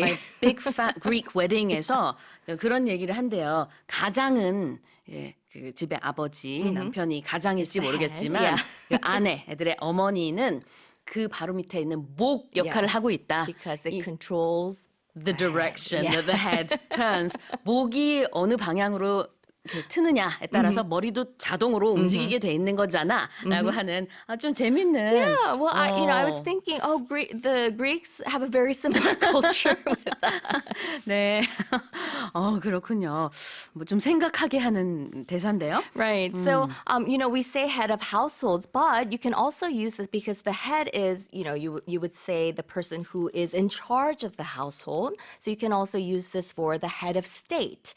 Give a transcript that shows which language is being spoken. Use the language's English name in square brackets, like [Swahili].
[Korean] My Big Fat Greek Wedding에서 그런 얘기를 한대요. 가장은 이제 그 집의 아버지, 남편이 가장일지 모르겠지만 그 아내, 애들의 어머니는 그 바로 밑에 있는 목 역할을 하고 있다. [English] Because it controls the direction that the head turns. [Korean] 목이 어느 방향으로 이렇게 트느냐에 따라서 머리도 자동으로 움직이게 돼 있는 거잖아라고 하는 좀 재밌는. [English] Yeah, well, I was thinking, the Greeks have a very similar culture with that. [Korean] 네, 그렇군요. 뭐 좀 생각하게 하는 대사인데요. [English] Right. So, we say head of households, but you can also use this because the head is, you would say the person who is in charge of the household. So you can also use this for the head of state,